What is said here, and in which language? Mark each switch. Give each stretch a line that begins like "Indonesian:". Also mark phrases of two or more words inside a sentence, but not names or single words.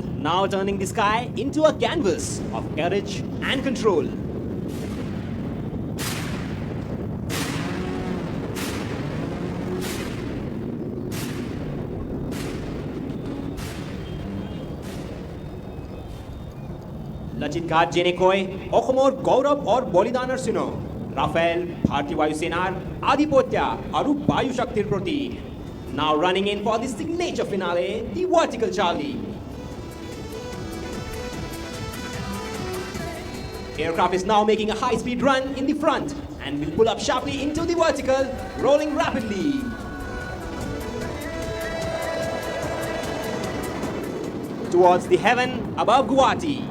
English: now turning the sky into a canvas of courage and control.
Assamese: লচিত ঘাট জেনে কয় অসমৰ গৌৰৱ और বলিদানৰ চিহ্ন ৰাফেল ভাৰতীয় বায়ুসেনাৰ আধিপত্য আৰু বায়ু শক্তিৰ প্ৰতীক
English: now running in for the signature finale the vertical Charlie aircraft is now making a high speed run in the front and will pull up sharply into the vertical rolling rapidly towards the heaven above Guwahati.